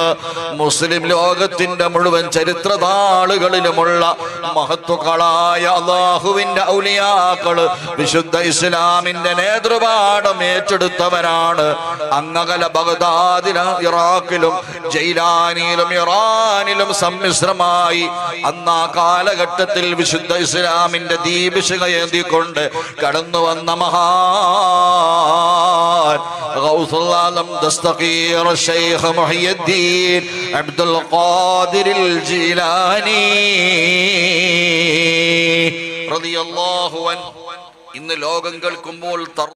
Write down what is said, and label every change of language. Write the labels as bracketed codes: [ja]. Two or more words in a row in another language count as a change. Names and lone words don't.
[ml] മുസ്ലിം ലോകത്തിന്റെ മുഴുവൻ ചരിത്രതാളുകളിലുമുള്ള മഹത്വക്കളായ അല്ലാഹുവിന്റെ ഔലിയാക്കള് വിശുദ്ധ ഇസ്ലാമിന്റെ നേതൃപാഠം ഏറ്റെടുത്തവരാണ്. അങ്ങകല ബഗ്ദാദിലും ഇറാഖിലും ജൈലാനിയിലും ഇറാനിലും സമ്മിശ്രമായി അന്ന് ആ കാലഘട്ടത്തിൽ വിശുദ്ധ ഇസ്ലാമിന്റെ ദീപിശിഖ ഏന്തിക്കൊണ്ട് കടന്നു വന്ന [ar] غوث العالم دستقير الشيخ محي الدين عبد القادر الجيلاني رضي الله عنه. [ml] ഇന്ന് ലോകം കേൾക്കുമ്പോൾ